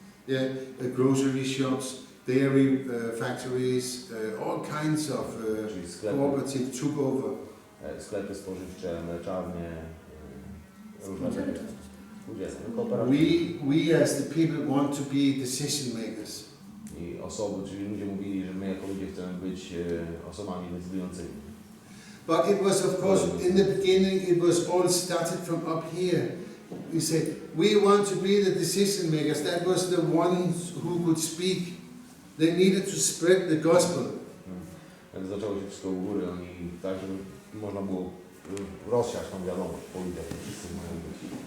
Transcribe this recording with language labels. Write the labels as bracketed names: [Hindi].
[English] Yeah, grocery shops, dairy factories, all kinds of cooperatives took over. [Polish] sklepy spożywcze, mleczarnie, różne takie spółdzielnie, kooperacje. [English] We as the people want to be decision makers. [Polish] I osoby, czyli ludzie mówili, że my jako ludzie chcemy być osobami decydującymi. [English] But it was, of course, in the beginning, it was all started from up here. We said, we want to be the decision makers. That was the ones who could speak. They needed to spread the gospel. [Polish] Jak zaczęło się wszystko u góry, oni tak, żeby można było rozsiać tą wiadomość, powiedzieć, że wszyscy mają być.